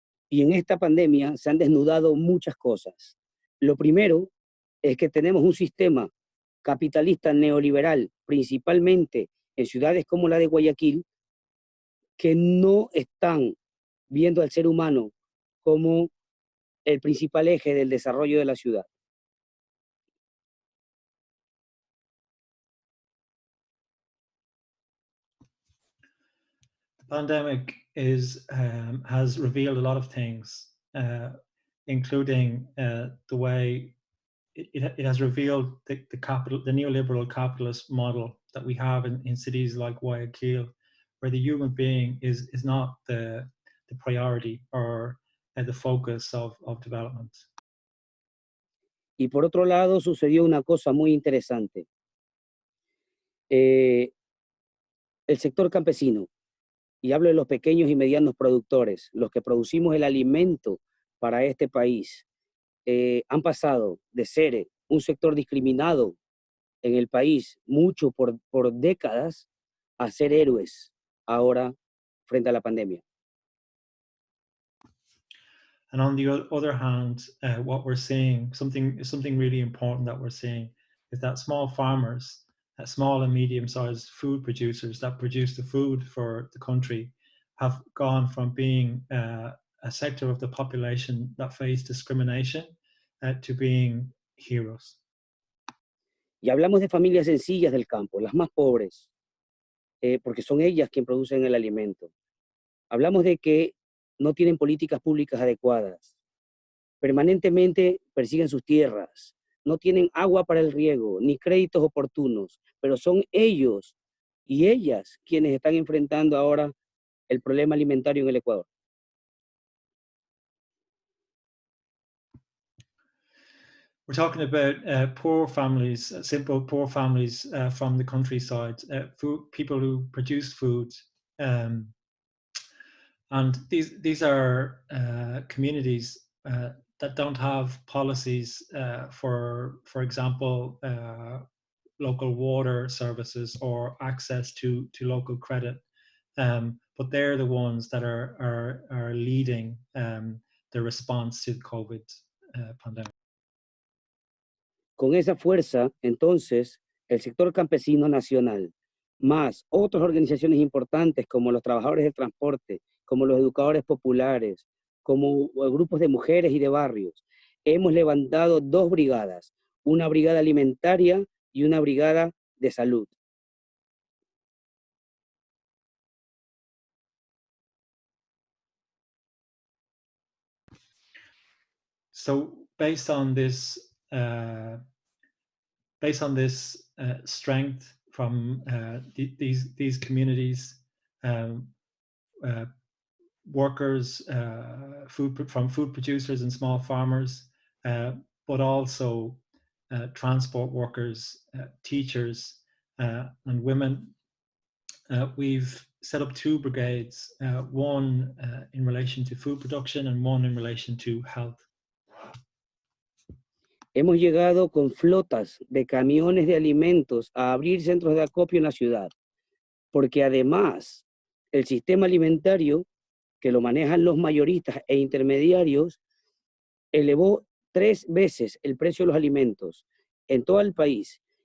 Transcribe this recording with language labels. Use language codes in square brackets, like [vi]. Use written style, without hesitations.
[es] Y en esta pandemia se han desnudado muchas cosas. Lo primero es que tenemos un sistema capitalista neoliberal, principalmente en ciudades como la de Guayaquil, que no están viendo al ser humano como el principal eje del desarrollo de la ciudad. [en] The pandemic has revealed a lot of things, including the way it has revealed the neoliberal capitalist model that we have in cities like Guayaquil, where the human being is not the priority or the focus of development. [es] Y por otro lado, sucedió una cosa muy interesante. El sector campesino, y hablo de los pequeños y medianos productores, los que producimos el alimento para este país, han pasado de ser un sector discriminado en el país mucho por décadas a ser héroes ahora frente a la pandemia. [en] And on the other hand, what we're seeing, something really important that we're seeing, is that small farmers, small and medium-sized food producers that produce the food for the country, have gone from being a sector of the population that face discrimination to being heroes. [es] Y hablamos de familias sencillas del campo, las más pobres, porque son ellas quienes producen el alimento. Hablamos de que no tienen políticas públicas adecuadas, permanentemente persiguen sus tierras, no tienen agua para el riego, ni créditos oportunos, pero son ellos y ellas quienes están enfrentando ahora el problema alimentario en el Ecuador. [en] We're talking about poor families, simple poor families from the countryside, people who produce food, and these are communities that don't have policies for example, local water services or access to local credit, but they're the ones that are leading the response to the COVID pandemic. [es] Con esa fuerza, entonces, el sector campesino nacional, más otras organizaciones importantes como los trabajadores del transporte, como los educadores populares, como grupos de mujeres y de barrios, hemos levantado 2 brigadas, una brigada alimentaria y una brigada de salud. [en] So based on this strength from these communities, workers, food producers and small farmers, but also transport workers, teachers, and women. We've set up 2 brigades, one in relation to food production and one in relation to health. [es] Hemos llegado con flotas de camiones de alimentos a abrir centros de acopio en la ciudad, porque además el sistema alimentario, que lo manejan los mayoristas e intermediarios, elevó 3 veces el precio de los alimentos en todo el país.